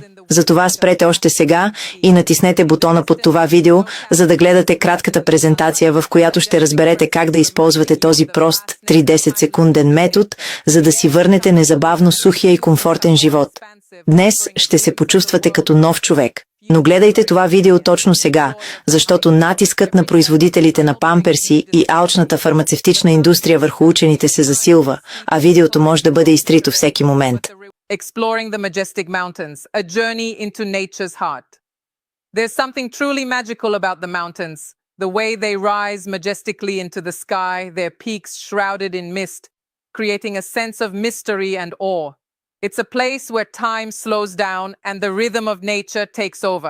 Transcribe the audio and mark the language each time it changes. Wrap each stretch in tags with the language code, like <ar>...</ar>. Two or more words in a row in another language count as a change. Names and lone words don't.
<bg>Затова спрете още сега и натиснете бутона под това видео, за да гледате кратката презентация, в която ще разберете как да използвате този прост 30-секунден метод, за да си върнете незабавно сухия и комфортен живот. Днес ще се почувствате като нов човек. Но гледайте това видео точно сега, защото натискът на производителите на памперси и алчната фармацевтична индустрия върху учените се засилва, а видеото може да бъде изтрито всеки момент.</bg> <en>Exploring the majestic mountains, a journey into nature's heart. There's something truly magical about the mountains, the way they rise majestically into the sky, their peaks shrouded in mist, creating a sense of mystery and awe. It's a place where time slows down and the rhythm of nature takes over.</en>